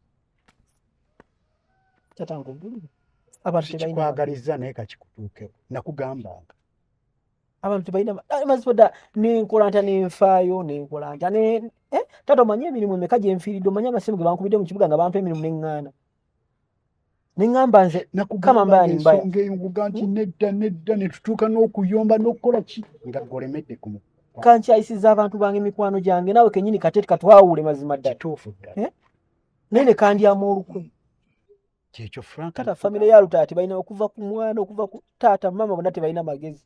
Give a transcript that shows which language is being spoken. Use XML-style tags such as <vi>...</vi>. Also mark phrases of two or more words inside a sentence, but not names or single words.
<lg>Taata nkugulire. Abantu tebalina naye kakikutuukeko. Nakugambanga. Abantu tebalina mazima ddala nenkola ntya nenfaayo nenkola ntya taata omanyi emirimu emeka gye nfiiridde, omanyi amasimu ge bankubidde mu kibuga nga bampa emirimu neŋŋaana. Neŋŋamba nze</lg> <sw>kama mbaya ni mbaya.</sw> <lg>Ensonga enguga nti nedda ne tutuuka n'okuyomba n'okukola ki nga golemedde ku mukulu. Kankyayisizza abantu bange mikwano gyange naawe kennyini kate katwawule mazima ddala. Kituufu ddala. Naye ne kandyamu olukwe. Kyekyo Frank. Taata famire ya lutaata tebalina okuva ku mwana okuva ku taata mama bonna tebalina magezi.</lg>